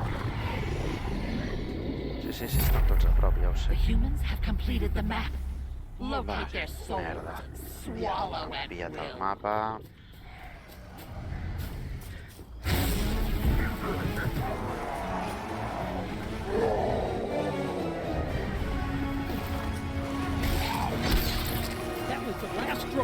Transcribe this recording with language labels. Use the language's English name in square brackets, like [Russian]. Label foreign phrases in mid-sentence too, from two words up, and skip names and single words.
[Catalan] Sí, estan tots a prop, ja ho sé. [English] The humans have completed the map. Locate their souls. [Catalan] Merda. [English] Swallow at [Catalan] Enviat el [English] will. [Catalan] mapa. [English] That was the last straw.